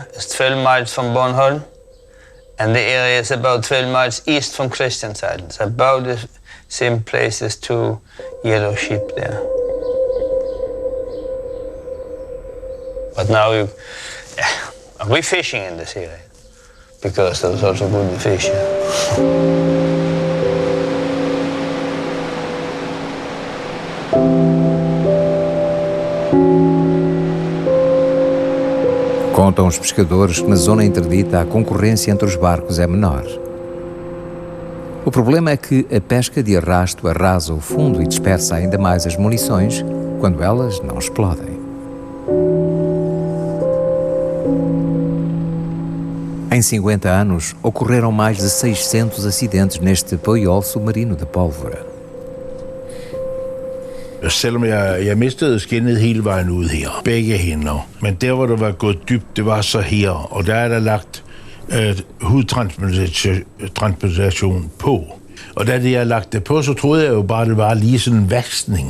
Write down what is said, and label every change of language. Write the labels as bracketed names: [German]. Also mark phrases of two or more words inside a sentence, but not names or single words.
[English] It's 12 miles from Bornholm, and the area is about 12 miles east from Christians Island. It's about the same place as 2 yellow sheep there. But now we're fishing in this area because there's also good fish here. [Portuguese] Contam os pescadores que na zona interdita a concorrência entre os barcos é menor. O problema é que a pesca de arrasto arrasa o fundo e dispersa ainda mais as munições quando elas não explodem. Em 50 anos, ocorreram mais de 600 acidentes neste paiol submarino de pólvora. [Danish] Selvom jeg mistede skinnet hele vejen ud her, begge hænder. Men der, hvor det var gået dybt, det var så her, og der der lagt hudtransplantation på. Og da jeg lagt det på, så troede jeg jo bare, det var lige sådan en vaksning.